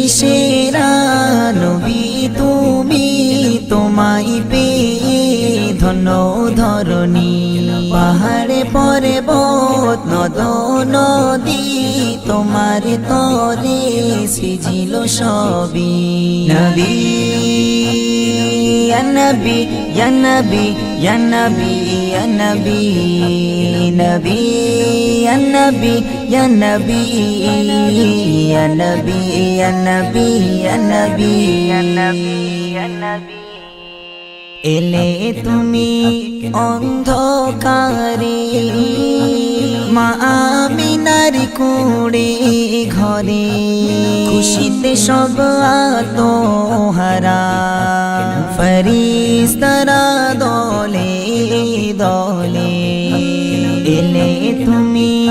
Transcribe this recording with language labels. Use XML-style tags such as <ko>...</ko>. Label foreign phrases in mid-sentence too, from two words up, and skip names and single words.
<bn>সেরা নবী তুমি তোমায় পেয়ে ধন্য ধরণী পাহাড়ে পর্বত নদ নদী তোমার তরে সৃজিল সবই নবী</bn> <ar>يا نبي يا نبي يا نبي يا نبي نبي يا نبي يا نبي يا نبي يا نبي يا نبي يا نبي يا نبي</ar> <bn>এলে তুমি অন্ধকারে মা আমিনার কুড়ে ঘরে খুশিতে সব আত্মহারা ফেরেশতারা দলে দলে এলে তুমি</bn>